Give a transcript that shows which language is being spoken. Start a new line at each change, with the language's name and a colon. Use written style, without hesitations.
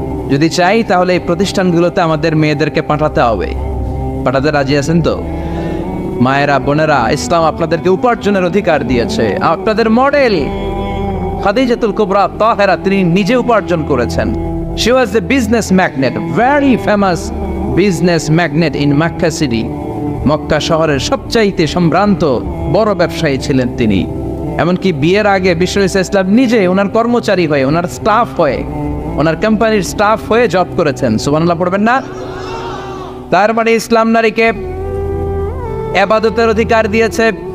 Bangla: যদি চাই তাহলে এই প্রতিষ্ঠানগুলোতে আমাদের মেয়েদেরকে পাঠাতে হবে। পাঠাতে রাজি আছেন তো? মায়েরা, বোনেরা, ইসলাম আপনাদেরকে উপার্জনের অধিকার দিয়েছে। আপনাদের মডেল খাদিজাতুল কুবরা তাহেরা, তিনি নিজে উপার্জন করেছেন।
English: She was a business magnet, very famous business magnet in Makkah city.
Bangla: Mecca শহরের সবচাইতে সম্ভ্রান্ত বড় ব্যবসায়ী ছিলেন তিনি। এমনকি বিয়ের আগে বিশ্ব ইসলাম নিজে ওনার কর্মচারী হয়ে, ওনার স্টাফ হয়ে, ওনার কোম্পানির স্টাফ হয়ে জব করেছেন। সুবহানাল্লাহ পড়বেন না? তার মানে ইসলাম নারীকে ইবাদতের অধিকার দিয়েছে,